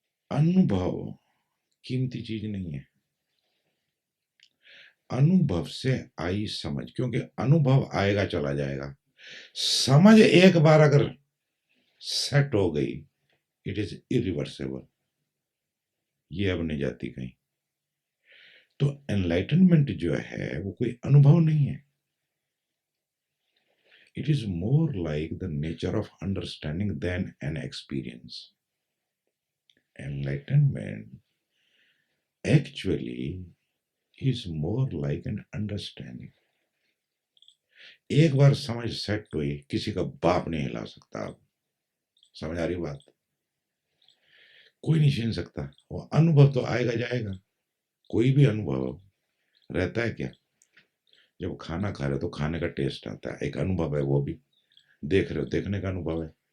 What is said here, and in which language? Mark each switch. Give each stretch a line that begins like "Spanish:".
Hindi: अनुभव कीमती चीज नहीं है, अनुभव से आई समझ, क्योंकि अनुभव आएगा चला जाएगा, समझ एक बार अगर सेट हो गई,
English: it is irreversible,
Hindi: ये अब नहीं जाती कहीं। तो एनलाइटनमेंट जो है वो कोई अनुभव नहीं है,
English: it is more like the nature of understanding than an experience. Enlightenment actually is more like an understanding.
Hindi: एक बार समझ सेट हुई, किसी का बाप नहीं हिला सकता। आप समझ आ रही बात, कोई नहीं छीन सकता। वो अनुभव तो आएगा जाएगा, कोई भी अनुभव रहता है क्या। जब खाना खा रहे हो तो खाने का टेस्ट आता है, एक अनुभव है, वो भी देख रहे हो, देखने का अनुभव है।